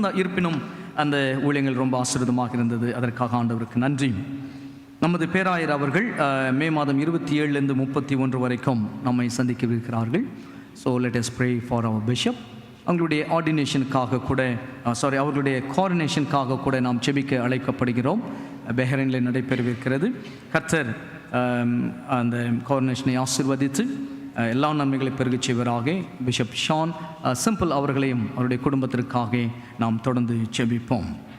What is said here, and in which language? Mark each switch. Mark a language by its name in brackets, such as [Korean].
[Tamil] இருப்பினும் அந்த ஊழியங்கள் ரொம்ப ஆசீர்வாதமாக இருந்தது. அதற்காக ஆண்டவருக்கு நன்றி. நமது பேராயர் அவர்கள் மே மாதம் 27 31 வரைக்கும் நம்மை சந்திக்க. [English] So let us pray for our bishop. [Tamil] அவங்களுடைய ஆர்டினேஷனுக்காக கூட அவர்களுடைய கோஆர்டினேஷனுக்காக கூட நாம் செபிக்க அழைக்கப்படுகிறோம். பஹ்ரைனில் நடைபெறவிருக்கிறது. கர்த்தர் அந்த கோஆர்டினேஷனை ஆசீர்வதித்து எல்லா நன்மைகளை பெருகச் செய்வராக. பிஷப் ஷான் சிம்பிள் அவர்களையும் அவருடைய குடும்பத்திற்காக நாம் தொடர்ந்து செபிப்போம்.